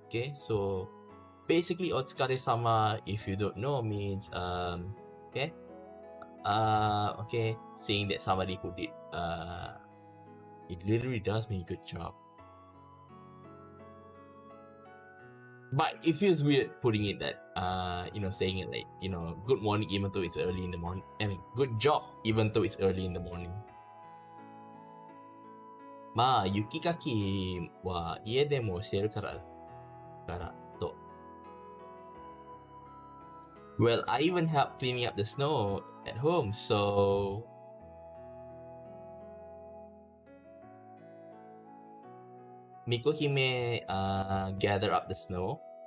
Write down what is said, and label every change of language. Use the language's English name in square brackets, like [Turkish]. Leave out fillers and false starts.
[English] Okay, so basically Otsukare-sama, if you don't know, means okay okay, saying that somebody who did it literally does mean good job, but it feels weird putting it that saying it like good morning even though it's early in the morning. I mean good job even though it's early in the morning. [Japanese] まあ雪かきは家でもしてるからと。 [English] Well, I even help cleaning up the snow at home, so Mikohime gather up the snow.